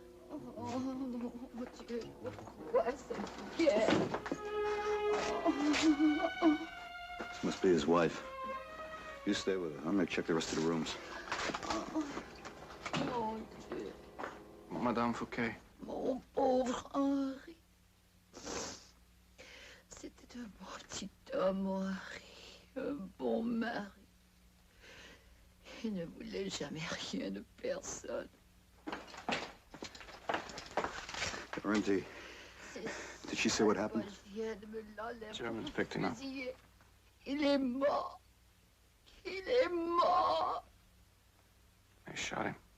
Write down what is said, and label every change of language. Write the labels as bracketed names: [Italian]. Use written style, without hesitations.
[French] Oh, mon Dieu, pourquoi cette guerre? [English] This must be his wife. You stay with her. I'm gonna check the rest of the rooms. [French] Mon Dieu. Madame Fouquet. Mon pauvre Henri. C'était un bon petit homme, mon Henri. Un bon mari. Il ne voulait jamais rien de personne. [English] Laurenti, did she say what happened? Germans picked him up. [French] Il est mort. Il est mort. [English] They shot him.